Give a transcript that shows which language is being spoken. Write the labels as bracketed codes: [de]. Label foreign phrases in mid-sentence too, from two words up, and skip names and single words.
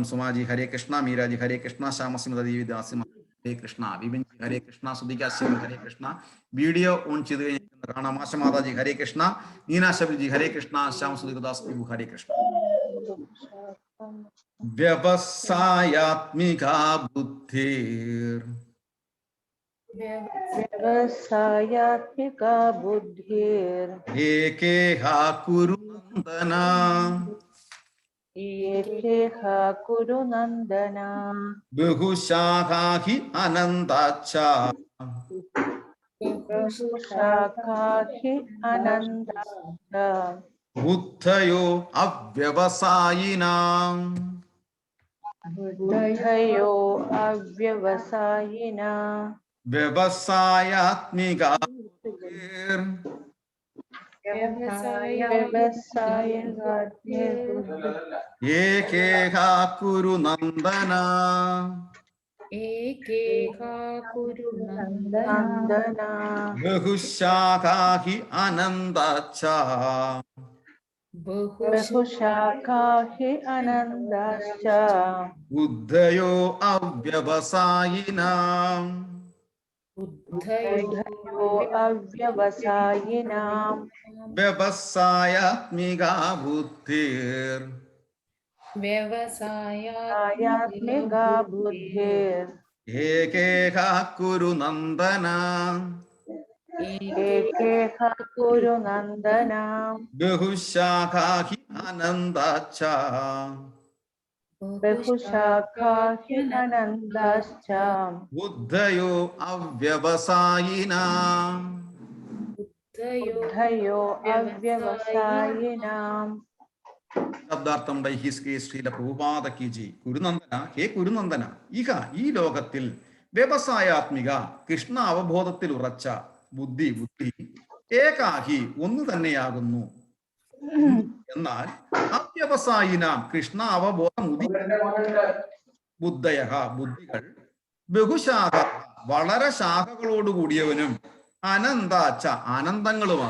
[sa] സുമാജി ഹരേ കൃഷ്ണ, മീരാജി ഹരേ കൃഷ്ണ, ശ്യാമസ്മിത ദേവിദാസി ഹരേ കൃഷ്ണ, വിപിൻജി ഹരേ കൃഷ്ണ, സുധികാസ്യം ഹരേ കൃഷ്ണ. [ml] വീഡിയോ ഓൺ ചെയ്ത് കഴിഞ്ഞിരിക്കുന്നത് കാണാം. ആശമാതാജി [sa] ഹരേ കൃഷ്ണ, [ml] നീനാ ശബരിജി [sa] ഹരേ കൃഷ്ണ, [ml] ശ്യാമസുധികദാസ് പ്രഭു [sa] ഹരേ കൃഷ്ണ. വ്യവസായാത്മിക ബുദ്ധിർ व्यवसायात्मिका बुद्धिर् ഏകേഹ കുരുനന്ദന एकेह कुरु नन्दन ബഹുശാഖാ ഹി അനന്താച്ച बहुशाखा हि अनन्ताश्च ബുദ്ധയോ അവ്യവസായിനാം. बुद्धयो अव्यवसायिना വ്യവസായാത്മിക ബുദ്ധിർ ഏകേഹ കുരു നന്ദന ഏകേഹാ കുരു नन्दन ബഹുശാഖാ ഹി അനന്താച്ച बहुशाखा हि अनन्ताश्च ബുദ്ധയോ അവ്യവസായിനാം. बुद्धयो अव्यवसायिनां വ്യവസായാത്മിക ബുദ്ധിർ आयात्मिका बुद्धिर् ഏകേഹ കുരു നന്ദന एकेह कुरु नन्दन ബഹുശാഖാ ഹി അനന്താച്ച बहुशाखा हि अनन्ताश्च ബുദ്ധയോ അവ്യവസായിനാം. बुद्धयो अव्यवसायिनां [ml] ശബ്ദാർത്ഥം ശ്രീല പ്രഭുപാദ കീജി. [sa] കുരുനന്ദന, ഹേ കുരുനന്ദന, [ml] ഇഹ ഈ ലോകത്തിൽ വ്യവസായാത്മിക കൃഷ്ണ അവബോധത്തിൽ ഉറച്ച ബുദ്ധി ഏകാഹി ഒന്ന് തന്നെയാകുന്നു. എന്നാൽ അവ്യവസായിനാം കൃഷ്ണ അവബോധം ബുദ്ധയ ബുദ്ധികൾ ബഹുശാഖ വളരെ ശാഖകളോട് കൂടിയവനും അനന്താച്ച ആനന്ദങ്ങളുമാണ്.